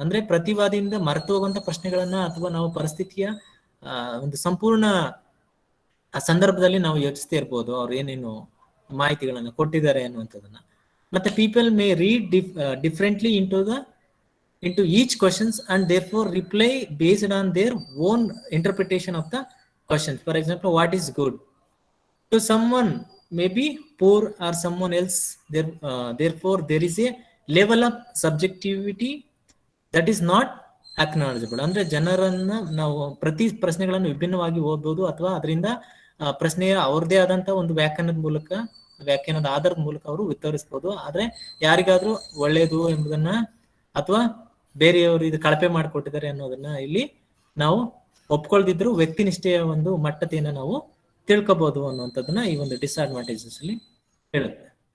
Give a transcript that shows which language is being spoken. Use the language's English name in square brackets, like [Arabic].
[Kannada] ಅಂದ್ರೆ ಪ್ರತಿವಾದಿಯಿಂದ ಮರೆತು ಹೋಗುವಂತ ಪ್ರಶ್ನೆಗಳನ್ನ ಅಥವಾ ನಾವು ಪರಿಸ್ಥಿತಿಯ ಒಂದು ಸಂಪೂರ್ಣ ಸಂದರ್ಭದಲ್ಲಿ ನಾವು ಯೋಚಿಸ್ತಾ ಇರ್ಬೋದು ಅವ್ರು ಏನೇನು ಮಾಹಿತಿಗಳನ್ನ ಕೊಟ್ಟಿದ್ದಾರೆ ಅನ್ನುವಂಥದ್ದನ್ನ. ಮತ್ತೆ [English] People may read differently into each questions and therefore reply based on their own interpretation of the questions. For example, what is good to someone may be poor or someone else. Therefore there is a level of subjectivity that is not acknowledgeable. [Kannada] ಅಂದ್ರೆ ಜನರನ್ನ ನಾವು ಪ್ರತಿ ಪ್ರಶ್ನೆಗಳನ್ನು ವಿಭಿನ್ನವಾಗಿ ಓದಬಹುದು ಅಥವಾ ಅದರಿಂದ ಪ್ರಶ್ನೆಯ ಅವ್ರದೇ ಆದಂತ ಒಂದು ವ್ಯಾಖ್ಯಾನದ ಆಧಾರದ ಮೂಲಕ ಅವರು ಉತ್ತರಿಸಬಹುದು. ಆದ್ರೆ ಯಾರಿಗಾದ್ರೂ ಒಳ್ಳೇದು ಎಂಬುದನ್ನ ಅಥವಾ ಬೇರೆಯವರು ಇದು ಕಳಪೆ ಮಾಡಿಕೊಟ್ಟಿದ್ದಾರೆ ಅನ್ನೋದನ್ನ ಇಲ್ಲಿ ನಾವು ಒಪ್ಕೊಳ್ದಿದ್ರು ವ್ಯಕ್ತಿನಿಷ್ಠೆಯ ಒಂದು ಮಟ್ಟತೆಯನ್ನ ನಾವು ತಿಳ್ಕೋಬಹುದು ಅನ್ನುವಂಥದ್ದನ್ನ ಈ ಒಂದು ಡಿಸ್ಅಡ್ವಾಂಟೇಜಸ್ ಅಲ್ಲಿ ಹೇಳುತ್ತೆ.